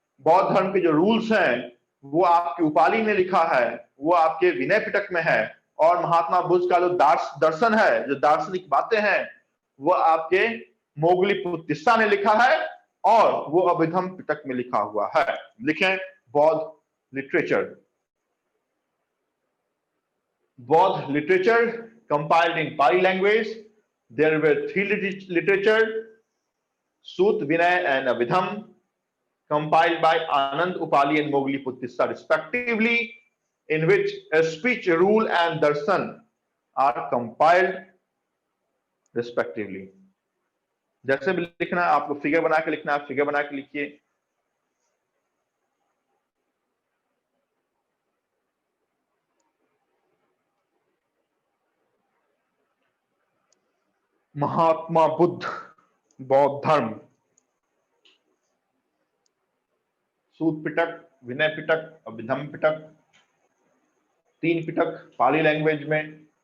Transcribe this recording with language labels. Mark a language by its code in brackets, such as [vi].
[hi] बौद्ध धर्म के जो रूल्स हैं वो आपके उपाली ने लिखा है, वो आपके विनय पिटक में है। और महात्मा बुद्ध का जो दर्शन है, जो दार्शनिक बातें हैं, वो आपके मोगली पुत्तिस्सा ने लिखा है, और वो अभिधम पिटक में लिखा हुआ है। लिखें बौद्ध literature. [en] Both literature compiled in Pali language. There were 3 literature, Sut, Vinay and Abhidham, compiled by Anand, Upali and Mogli Puttissa respectively, in which a speech, rule and darshan are compiled respectively. [hi] जैसे भी लिखना है आपको, figure बना के लिखना है, figure बना के लिखिए। महात्मा बुद्ध, बौद्ध धर्म, सूत पिटक, विनय पिटक, अभिधम्म पिटक, 3 पिटक पाली लैंग्वेज में।